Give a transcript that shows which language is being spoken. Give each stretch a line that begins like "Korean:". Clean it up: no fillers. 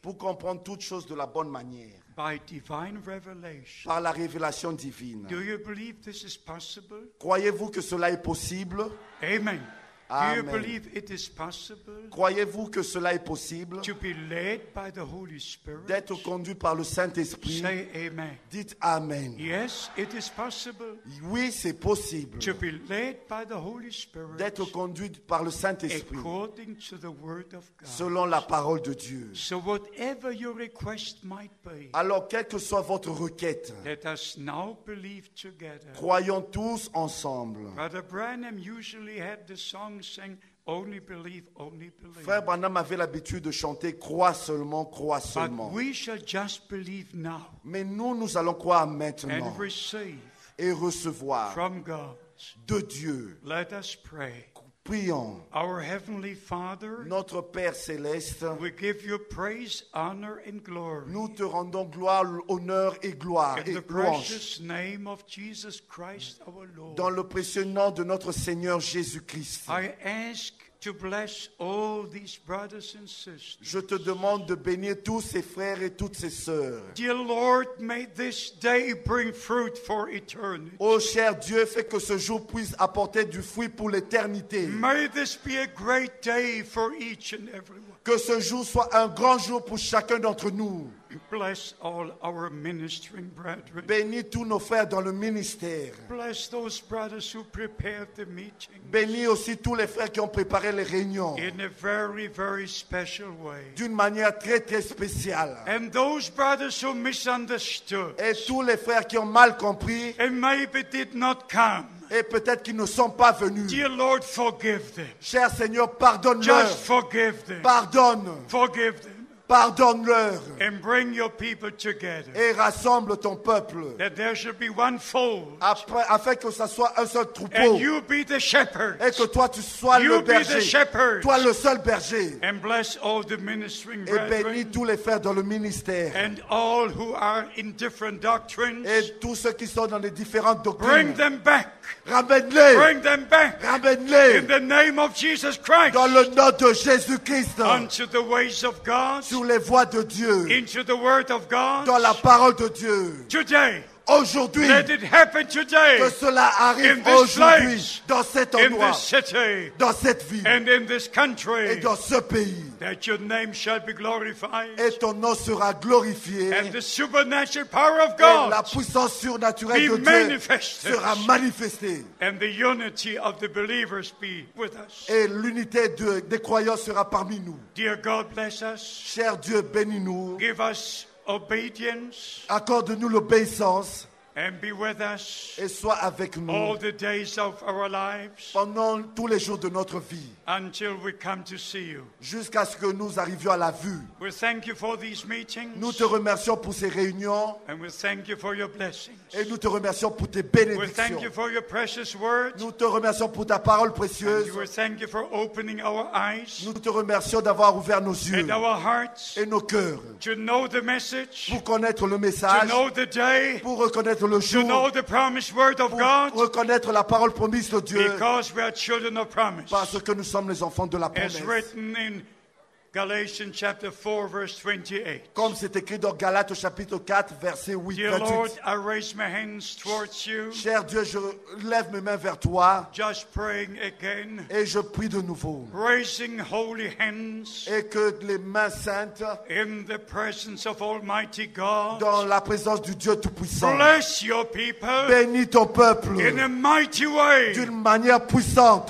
French: pour comprendre toutes choses de la bonne manière,
English: by divine revelation.
French: par la révélation divine.
English: Do you believe this is possible?
French: Croyez-vous que cela est possible?
English: Amen. Do you
French: Amen.
English: believe it is possible
French: Croyez-vous que cela est possible?
English: to be led by the Holy Spirit?
French: D'être conduit par le Saint-Esprit?
English: Say amen.
French: Dites Amen.
English: Yes, it is possible
French: Oui, c'est possible.
English: to be led by the Holy Spirit
French: D'être conduit par le Saint-Esprit
English: according to the Word of God.
French: selon la parole de Dieu.
English: So whatever your request might be,
French: Alors, quelle que soit votre requête,
English: let us now believe together.
French: croyons tous ensemble.
English: Brother Branham usually had the song saying, only believe, only believe.
French: Frère Branham avait l'habitude de chanter « Crois seulement, crois
English: But
French: seulement
English: we shall just believe now ».
French: Mais nous allons croire maintenant
English: and receive
French: et recevoir
English: from God.
French: de Dieu.
English: Let us pray.
French: Prions.
English: Our Heavenly Father,
French: Notre Père céleste,
English: we give you praise, honor, and glory.
French: nous te rendons gloire, honneur et gloire
English: In
French: et
English: the
French: louange
English: precious name of Jesus Christ our Lord,
French: dans le précieux nom de notre Seigneur Jésus-Christ.
English: I ask to bless all these brothers and sisters.
French: Je te demande de bénir tous ces frères et toutes ces sœurs.
English: Dear Lord, may this day bring fruit for eternity.
French: Ô cher Dieu, fais que ce jour puisse apporter du fruit pour l'éternité.
English: May this be a great day for each and every one.
French: Que ce jour soit un grand jour pour chacun d'entre nous.
English: Bless all our ministering brethren.
French: Bénis tous nos frères dans le ministère.
English: Bless those brothers who prepared the meeting
French: Bénis aussi tous les frères qui ont préparé les réunions
English: in a very, very special way.
French: d'une manière très très spéciale.
English: And those brothers who misunderstood
French: Et tous les frères qui ont mal compris
English: and maybe did not come,
French: et peut-être qu'ils ne sont pas venus.
English: dear Lord, forgive them.
French: Cher Seigneur, pardonne-leur.
English: Just forgive them.
French: Pardonne.
English: Forgive them.
French: Pardonne-leur.
English: And bring your people together.
French: Et rassemble ton peuple.
English: That there should be one fold.
French: Afin que ce soit un seul troupeau.
English: And you be the shepherd.
French: Et que toi tu sois
English: You
French: le
English: be the
French: berger.
English: shepherd.
French: Toi le seul berger.
English: And bless all the ministering
French: Et bénis
English: brethren.
French: tous les frères dans le ministère.
English: And all who are in different doctrines.
French: Et tous ceux qui sont dans les différentes
English: Bring
French: doctrines.
English: them back.
French: Ramène-les.
English: Bring them back. In
French: Ramène-les.
English: the name of Jesus Christ.
French: Dans le nom de Jésus-Christ.
English: Unto the ways of God.
French: Sur les voies de Dieu.
English: Into the word of God.
French: Dans la parole de Dieu.
English: Today.
French: Aujourd'hui.
English: Let it happen today.
French: Que cela arrive
English: In this
French: aujourd'hui.
English: place.
French: Dans cet
English: In
French: endroit.
English: this city.
French: Dans cette ville.
English: And in this
French: Et
English: country.
French: dans ce pays.
English: That your name shall be glorified.
French: Et ton nom sera glorifié.
English: And the supernatural power of
French: Et la
English: God
French: puissance surnaturelle
English: be
French: de Dieu
English: manifested.
French: sera manifestée.
English: And the unity of the believers be with us.
French: Et l'unité des croyants sera parmi nous.
English: Dear God, bless us.
French: Cher Dieu, bénis-nous.
English: Give us obedience
French: Accorde-nous l'obéissance
English: and be with us
French: et sois avec nous
English: all the days of our lives
French: pendant tous les jours de notre vie,
English: until we come to see you.
French: jusqu'à ce que nous arrivions à la vue.
English: We thank you for these meetings
French: Nous te remercions pour ces réunions
English: and we thank you for your blessings.
French: et nous te remercions pour tes
English: We thank you
French: bénédictions.
English: for your precious word.
French: Nous te remercions pour ta parole
English: And
French: précieuse.
English: we thank you for opening our eyes
French: Nous te remercions d'avoir ouvert nos yeux
English: and our hearts
French: et nos cœurs
English: to know the message,
French: pour connaître le
English: to
French: message,
English: know the day,
French: pour reconnaître le
English: to
French: jour,
English: know the promised word of
French: pour
English: God,
French: reconnaître la parole promise de Dieu,
English: because we are children of promise.
French: parce que nous sommes les enfants de la
English: As
French: promesse.
English: written in Galatians chapter 4, verse 28.
French: Comme c'est écrit dans Galates au chapitre 4, verset 8,
English: Dear Lord,
French: 28.
English: I raise my hands towards you,
French: Cher Dieu, je lève mes mains vers toi
English: just praying again,
French: et je prie de nouveau.
English: raising holy hands
French: Et que les mains saintes,
English: in the presence of Almighty God.
French: dans la présence du Dieu Tout-Puissant,
English: Bless your people
French: bénis ton peuple
English: in a mighty way
French: d'une manière puissante,